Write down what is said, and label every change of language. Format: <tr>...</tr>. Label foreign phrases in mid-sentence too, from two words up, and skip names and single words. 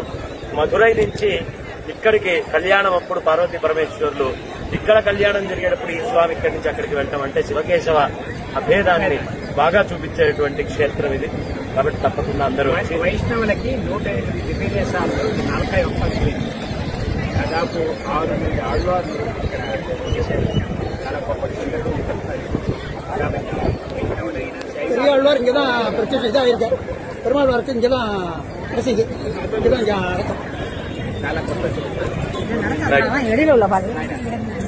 <te>మధురై నుంచి ఇక్కడికి కళ్యాణం అప్పుడు పార్వతీ పరమేశ్వరులు ఇక్కడ కళ్యాణం జరిగేటప్పుడు ఈ స్వామి ఇక్కడి నుంచి అక్కడికి వెళ్ళటం అంటే శివకేశవ అభేదాన్ని బాగా చూపించేటువంటి క్షేత్రం ఇది. కాబట్టి తప్పకుండా అందరూ వైష్ణవులకి 108 దివ్యదేశాల్లో 41 దాదాపు 6 మంది ఆళ్వార్లు ఇక్కడ చాలా గొప్ప</te> <ta>பெரிய ஆழ்வார் இங்கதான் பிரத்யட்சம் இதா இருக்கு. பெருமாள் வார்த்தை இங்கதான் பிரசித்தி. இங்கதான்</ta> <te>చాలా గొప్ప</te> <ta>வெளியில உள்ள பாருங்க.</ta>